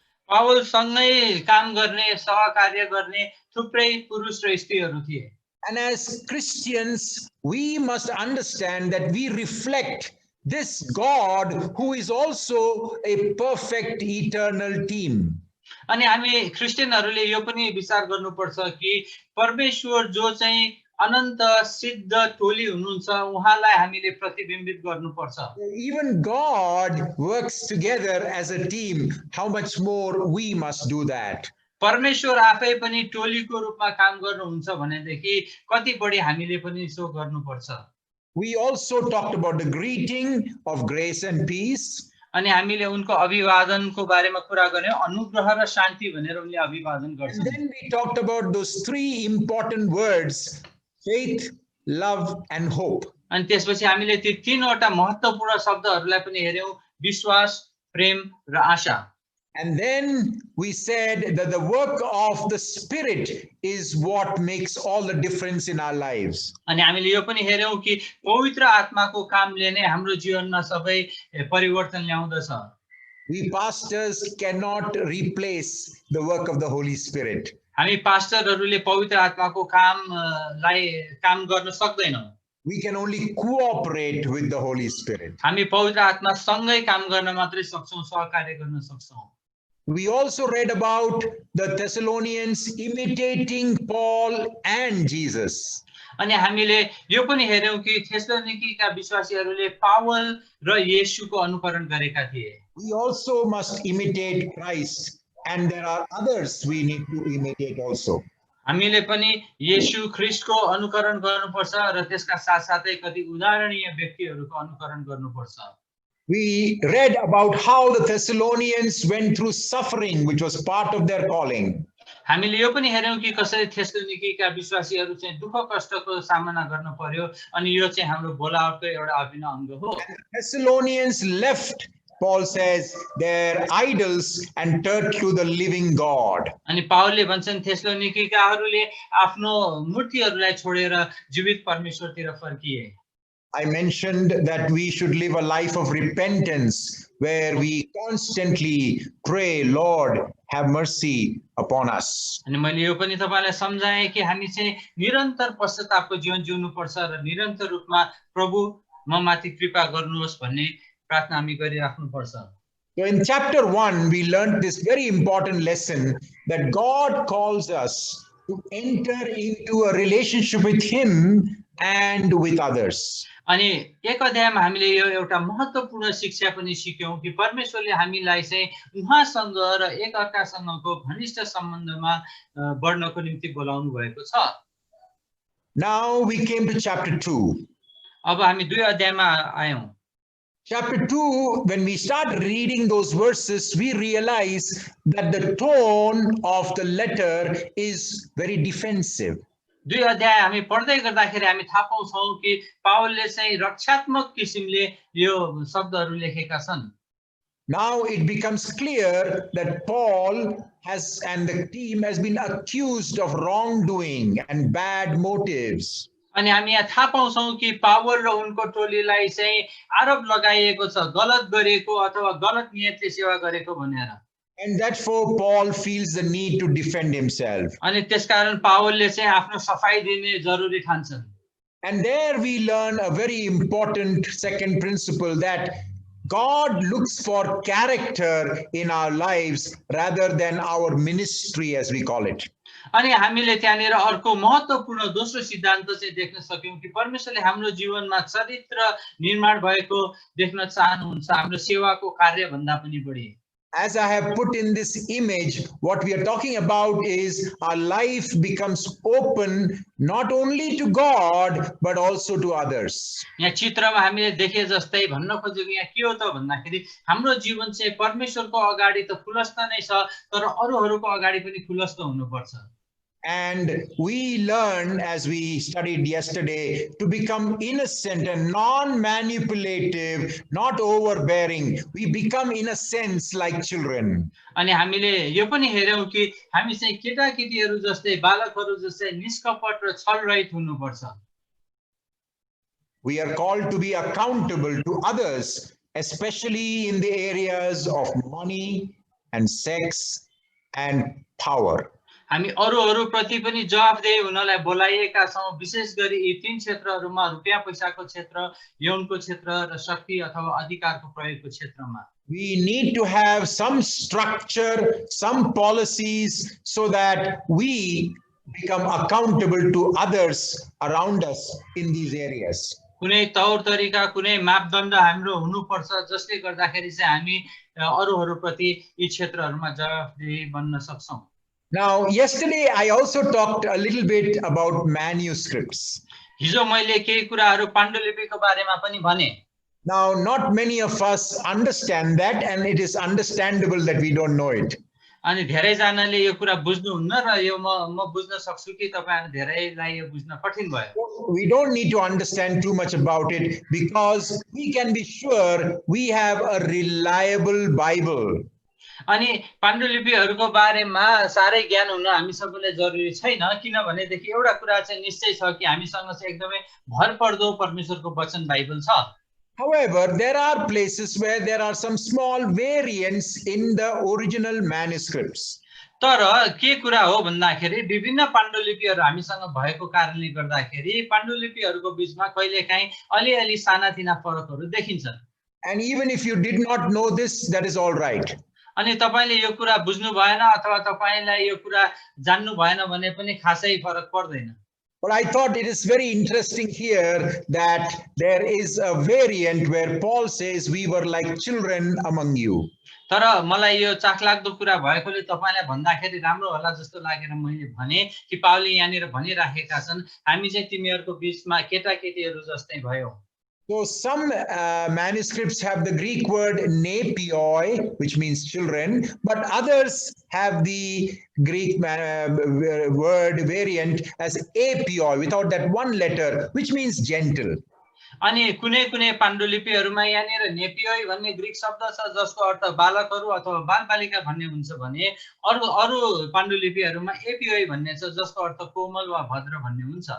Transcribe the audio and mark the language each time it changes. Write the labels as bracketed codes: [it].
[ne] Paul सँगै काम गर्ने, सहकार्य गर्ने थुप्रै पुरुष र स्त्रीहरू थिए। [en] And as Christians, we must understand that we reflect this God who is also a perfect eternal team. [ne] अनि हामी क्रिस्चियनहरूले यो पनि विचार गर्नुपर्छ कि परमेश्वर जो चाहिँ अनन्त सिद्ध टोली हुनुहुन्छ उहाँलाई हामीले प्रतिबिम्बित गर्नुपर्छ। [en] Even God works together as a team. How much more we must do that? [ne] परमेश्वर आफै पनि टोलीको रूपमा काम गर्नुहुन्छ भनेदेखि कति बढी हामीले पनि सो गर्नुपर्छ। [en] We also talked about the greeting of grace and peace. [ne] अनि हामीले उनको अभिवादनको बारेमा कुरा गर्यौं, अनुग्रह र शान्ति भनेर उनले अभिवादन गर्छन्। [en] And then we talked about those three important words: faith, love, and hope. [ne] अनि त्यसपछि हामीले ती तीनवटा महत्त्वपूर्ण शब्दहरूलाई पनि हेर्यौं, विश्वास, प्रेम र आशा। [en] And then we said that the work of the Spirit is what makes all the difference in our lives. [ne] अनि हामीले यो पनि हेर्यौं कि पवित्र आत्माको कामले नै हाम्रो जीवनमा सबै परिवर्तन ल्याउँदछ। [en] We pastors cannot replace the work of the Holy Spirit. [ne] हामी पास्टरहरूले पवित्र आत्माको काम गर्न सक्दैनौं। [en] We can only cooperate with the Holy Spirit. [ne] हामी पवित्र आत्मा सँगै काम गर्न मात्रै सक्छौं, सहकार्य गर्न सक्छौं। [en] We also read about the Thessalonians imitating Paul and Jesus. [ne] अनि हामीले यो पनि हेर्यौं कि थेसलोनिकीका विश्वासीहरूले पावल र येशूको अनुकरण गरेका थिए। [en] We also must imitate Christ, and there are others we need to imitate also. [ne] हामीले पनि येशू ख्रीष्टको अनुकरण गर्नुपर्छ र त्यसका साथसाथै कति उदाहरणीय व्यक्तिहरूको अनुकरण गर्नुपर्छ। [en] We read about how the Thessalonians went through suffering, which was part of their calling. [ne] हामीले यो पनि हेर्यौं कि कसरी थेसलोनिकीका विश्वासीहरू चाहिँ दुःख कष्टको सामना गर्न पर्यो अनि यो चाहिँ हाम्रो बोलावटको एउटा अभिन्न अंग हो। [en] Thessalonians left, Paul says, their idols and turned to the living God. [ne] अनि पावलले भन्छन् थेसलोनिकीकाहरूले आफ्नो मूर्तिहरूलाई छोडेर जीवित परमेश्वरतिर फर्किए। [en] I mentioned that we should live a life of repentance where we constantly pray, Lord, have mercy upon us. [ne] अनि मैले यो पनि तपाईलाई सम्झाएँ कि हामी चाहिँ निरन्तर पश्चातापको जीवन जिउनुपर्छ र निरन्तर रूपमा प्रभु ममाथि कृपा गर्नुहोस् भन्ने प्रार्थना हामी गरिराख्नुपर्छ। [en] So in chapter 1, we learned this very important lesson that God calls us to enter into a relationship with Him and with others. [ne] अनि एक अध्यायमा हामीले यो एउटा महत्त्वपूर्ण शिक्षा पनि सिक्यौं कि परमेश्वरले हामीलाई चाहिँ उहाँसँग र एकअर्कासँगको घनिष्ठ सम्बन्धमा बढ्नको निम्ति बोलाउनु भएको छ। [en] Now we came to chapter 2. [ne] अब हामी 2 अध्यायमा आयौं। [en] Chapter 2, when we start reading those verses, we realize that the tone of the letter is very defensive. [ne] 2 अध्याय हामी पढ्दै गर्दाखेरि हामी थाहा पाउँछौं कि पावलले चाहिँ रक्षात्मक किसिमले यो शब्दहरू लेखेका छन्। [en] Now it becomes clear that Paul and the team has been accused of wrongdoing and bad motives. [ne] अनि हामी यहाँ थाहा पाउँछौं कि पावल र उनको टोलीलाई चाहिँ आरोप लगाइएको छ गलत गरेको अथवा गलत नियतले सेवा गरेको भनेर। [en] And therefore Paul feels the need to defend himself. [ne] अनि त्यसकारण पावलले चाहिँ आफ्नो सफाई दिने जरुरी ठान्छन्। [en] And there we learn a very important second principle, that God looks for character in our lives rather than our ministry, as we call it. [ne] अनि हामीले त्यहाँनिर अर्को महत्त्वपूर्ण दोस्रो सिद्धान्त चाहिँ देख्न सक्यौं कि परमेश्वरले हाम्रो जीवनमा चरित्र निर्माण भएको देख्न चाहनुहुन्छ हाम्रो सेवाको कार्य भन्दा पनि बढी। [en] As I have put in this image, what we are talking about is our life becomes open not only to God but also to others. [ne] यहाँ चित्रमा हामीले देखे जस्तै भन्न खोजेको यहाँ के हो त भन्दाखेरि हाम्रो जीवन चाहिँ परमेश्वरको अगाडि त खुलस्त नै छ तर अरूहरूको अगाडि पनि खुलस्त हुनुपर्छ। [en] And we learn, as we studied yesterday, to become innocent and non-manipulative, not overbearing. We become, in a sense, like children. [ne] अनि हामीले यो पनि हेर्यौं कि हामी चाहिँ केटाकेटीहरू जस्तै बालकहरू जस्तै निष्कपट र छलरहित हुनुपर्छ। [en] We are called to be accountable to others, especially in the areas of money and sex and power. [ne] हामी अरूप्रति पनि जवाफदेही हुनलाई बोलाइएका छौं, विशेष गरी यी 3 क्षेत्रहरूमा रुपैयाँ पैसाको क्षेत्र, यौनको क्षेत्र र शक्ति अथवा अधिकारको प्रयोगको क्षेत्रमा। [en] We need to have some structure, some policies, so that we become accountable to others around us in these areas. [ne] कुनै तौर तरिका कुनै मापदण्ड हाम्रो हुनुपर्छ जसले गर्दाखेरि चाहिँ हामी अरूहरूप्रति यी क्षेत्रहरूमा जवाफदेही बन्न सक्छौं। [en] Now, yesterday I also talked a little bit about manuscripts. [ne] हिजो मैले केही कुराहरू पाण्डुलिपिको बारेमा पनि भने। [en] Now, not many of us understand that, and it is understandable that we don't know it. [ne] अनि धेरै जनाले यो कुरा बुझ्नुहुन्न र यो म बुझ्न सक्छु कि तपाईहरु धेरैलाई यो बुझ्न कठिन भयो। [en] We don't need to understand too much about it because we can be sure we have a reliable Bible. [ne] अनि पाण्डुलिपिहरूको बारेमा सारै ज्ञान हुन हामी सबैलाई जरुरी छैन किनभनेदेखि एउटा कुरा चाहिँ निश्चय छ कि हामीसँग चाहिँ एकदमै भरपर्दो परमेश्वरको वचन बाइबल छ। [en] However, there are places where there are some small variants in the original manuscripts. [ne] तर के कुरा हो भन्दाखेरि विभिन्न पाण्डुलिपिहरू हामीसँग भएको कारणले गर्दाखेरि पाण्डुलिपिहरूको बीचमा कहिलेकाहीँ अलिअलि सानातिना फरकहरू देखिन्छन्। [en] And even if you did not know this, that is all right. [ne] अनि तपाईले यो कुरा बुझ्नु भएन अथवा तपाईलाई यो कुरा जान्नु भएन भने पनि खासै फरक पर्दैन। [en] But I thought it is very interesting here that there is a variant where Paul says we were like children among you. [ne] तर मलाई यो चाखलाग्दो कुरा भएकोले तपाईलाई भन्दाखेरि राम्रो होला जस्तो लागेर मैले भने कि पावलले यहाँनिर भनिराखेका छन् हामी चाहिँ तिमीहरूको बीचमा केटाकेटीहरू जस्तै भयो। [en] So some manuscripts have the Greek word nepioi, which means children, but others have the Greek word variant as apioi, without that one letter, which means gentle. [ne] अनि कुनै कुनै पाण्डुलिपिहरूमा यहाँनिर नेपियोइ भन्ने ग्रीक शब्द छ जसको अर्थ बालकहरू अथवा बालबालिका भन्ने हुन्छ भने अरु पाण्डुलिपिहरूमा एपियोइ भन्ने छ जसको अर्थ कोमल वा भद्र भन्ने हुन्छ।